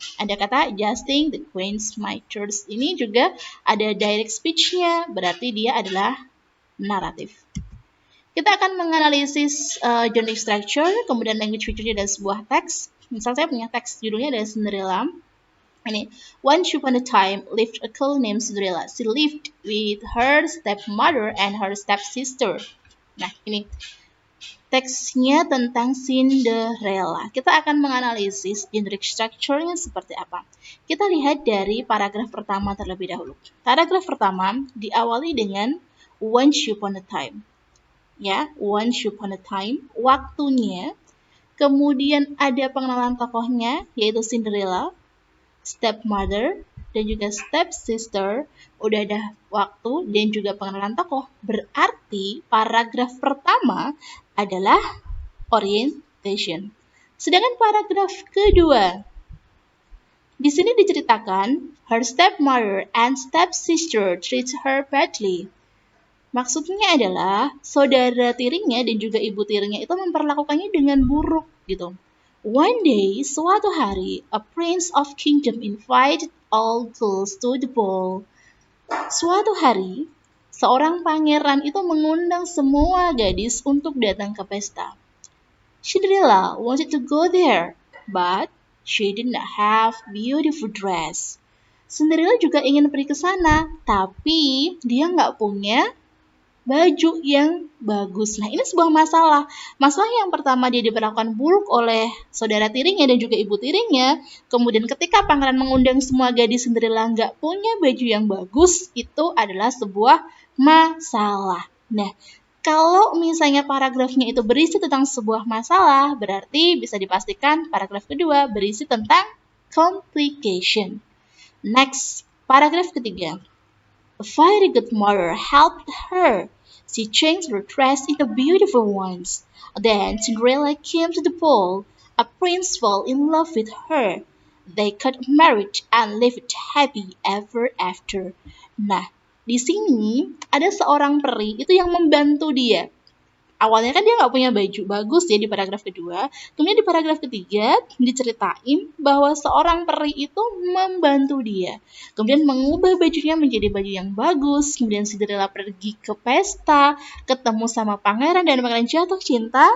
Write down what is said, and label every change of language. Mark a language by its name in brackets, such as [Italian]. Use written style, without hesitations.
[Indonesian] Ada kata [English] adjusting the Queen's Mitres. [Indonesian] Ini juga ada direct speech-nya, berarti dia adalah naratif. Kita akan menganalisis genre structure, kemudian language feature-nya dan sebuah teks. Misal saya punya teks judulnya dari Cinderella. [English] Ini, once upon a time lived a girl named Cinderella. She lived with her stepmother and her stepsister. [Indonesian] Nah, ini teksnya tentang Cinderella. Kita akan menganalisis genre structure-nya seperti apa. Kita lihat dari paragraf pertama terlebih dahulu. Paragraf pertama diawali dengan [English] once upon a time. [Indonesian] Ya, [English] once upon a time, [Indonesian] waktunya. Kemudian ada pengenalan tokohnya, yaitu Cinderella, stepmother, dan juga stepsister. Udah ada waktu dan juga pengenalan tokoh. Berarti paragraf pertama adalah orientation. Sedangkan paragraf kedua, di sini diceritakan, [English] her stepmother and stepsister treat her badly. [Indonesian] Maksudnya adalah saudara tirinya dan juga ibu tirinya itu memperlakukannya dengan buruk gitu. [English] One day, [Indonesian] suatu hari, [English] a prince of kingdom invited all girls to the ball. [Indonesian] Suatu hari, seorang pangeran itu mengundang semua gadis untuk datang ke pesta. [English] Cinderella wanted to go there, but she did not have beautiful dress. [Indonesian] Cinderella juga ingin pergi ke sana, tapi dia nggak punya baju yang bagus. Nah, ini sebuah masalah. Masalah yang pertama, dia diperlakukan buruk oleh saudara tirinya dan juga ibu tirinya. Kemudian ketika pangeran mengundang semua gadis Cinderella nggak punya baju yang bagus, itu adalah sebuah masalah. Nah, kalau misalnya paragrafnya itu berisi tentang sebuah masalah, berarti bisa dipastikan paragraf kedua berisi tentang complication. [English] Next, [Indonesian] paragraf ketiga. [English] A very good mother helped her She changed her dress into beautiful ones. Then Cinderella came to the ball. A prince fell in love with her. They got married and lived happy ever after. [Indonesian] Nah, di sini ada seorang peri itu yang membantu dia. Awalnya kan dia nggak punya baju bagus ya di paragraf kedua. Kemudian di paragraf ketiga diceritain bahwa seorang peri itu membantu dia. Kemudian mengubah bajunya menjadi baju yang bagus. Kemudian Cinderella pergi ke pesta, ketemu sama pangeran dan pangeran jatuh cinta.